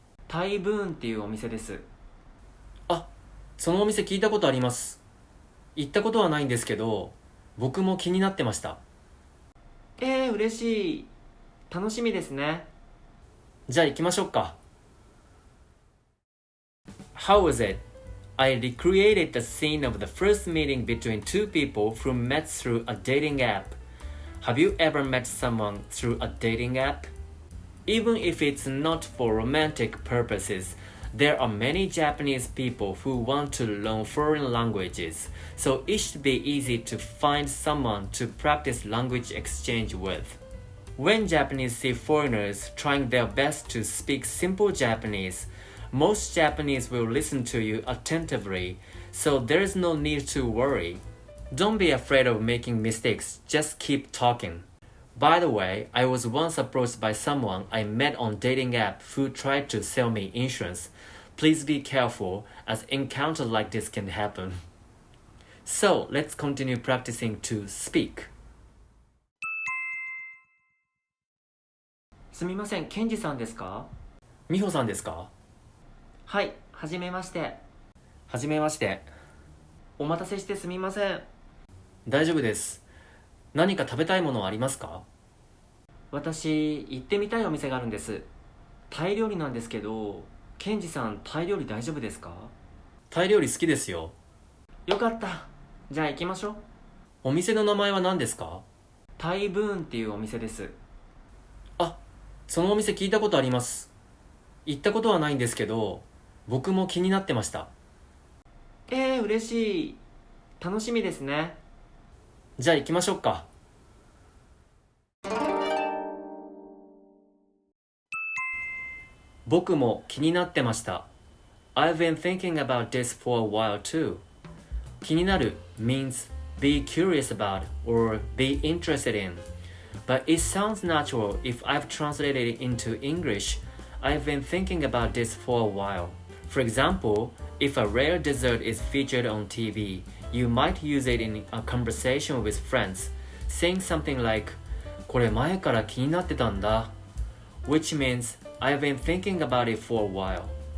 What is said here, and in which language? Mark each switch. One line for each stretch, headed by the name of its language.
Japanese: タイブーンっていうお店です。あ、そのお店聞いたことあります。行ったことはないんですけど、僕も気になってました。嬉しい。楽しみですね。じゃあ行きましょうか。
English: How was it? I recreated the scene of the first meeting between two people who met through a dating app. Have you ever met someone through a dating app? Even if it's not for romantic purposes, there are many Japanese people who want to learn foreign languages, so it should be easy to find someone to practice language exchange with. When Japanese see foreigners trying their best to speak simple Japanese, most Japanese will listen to you attentively, so there is no need to worry. Don't be afraid of making mistakes, just keep talking. By the way, I was once approached by someone I met on dating app who tried to sell me insurance. Please be careful as encounters like this can happen. So, let's continue practicing to speak.
Japanese: すみません、ケンジさんですか？美穂さんですか？はい、はじめまして。はじめまして。お待たせしてすみません。大丈夫です。何か食べたいものはありますか？私、行ってみたいお店があるんです。タイ料理なんですけど、ケンジさん、タイ料理大丈夫ですか？タイ料理好きですよ。よかった。じゃあ行きましょう。お店の名前は何ですか？タイブーンっていうお店です。あ、そのお店聞いたことあります。行ったことはないんですけど、僕も気になってました。嬉しい。楽しみですね。じゃあ行きましょうか。僕も気になってました。
English: I've been thinking about this for a while too. 気になる means be curious about or be interested in. But it sounds natural if I've translated it into English. I've been thinking about this for a while. For example, if a rare dessert is featured on TV, you might use it in a conversation with friends, saying something like,
Japanese: これ前から気になってたんだ
English: which means I've been thinking about it for a while.